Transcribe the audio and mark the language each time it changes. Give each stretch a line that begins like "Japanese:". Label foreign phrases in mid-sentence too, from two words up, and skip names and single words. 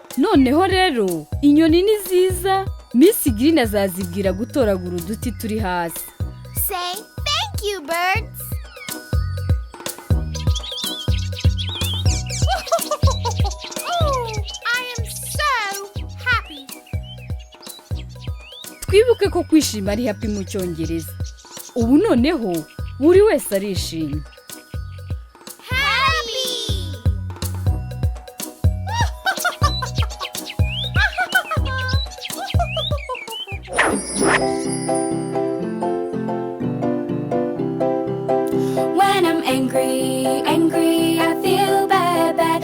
Kinyarwanda: noneho rero inyoni ni nziza Miss Green azazibwira gutoragura uduti turi hasi.
English: Say thank you, birds. I am so happy.
Kinyarwanda: Twibuke ko kwishima ari happy mu Cyongereza. Ubu noneho buri wese arishimye.
English: When I'm angry, I feel bad.